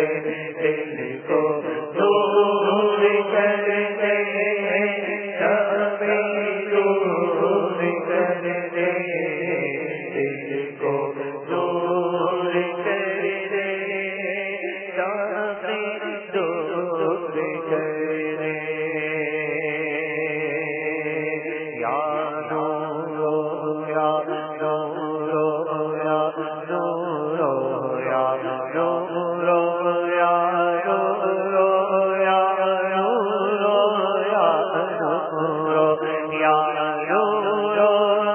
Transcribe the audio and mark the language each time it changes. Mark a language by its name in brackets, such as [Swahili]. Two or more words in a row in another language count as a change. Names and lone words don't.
[Urdu] دل کو نور کر دے، سختی دور کر دے. دل کو نور کر دے، سختی دور کر دے. [Arabic] یا نور یا نور یا نور یا نور یا نور یا نور یا نور یا نور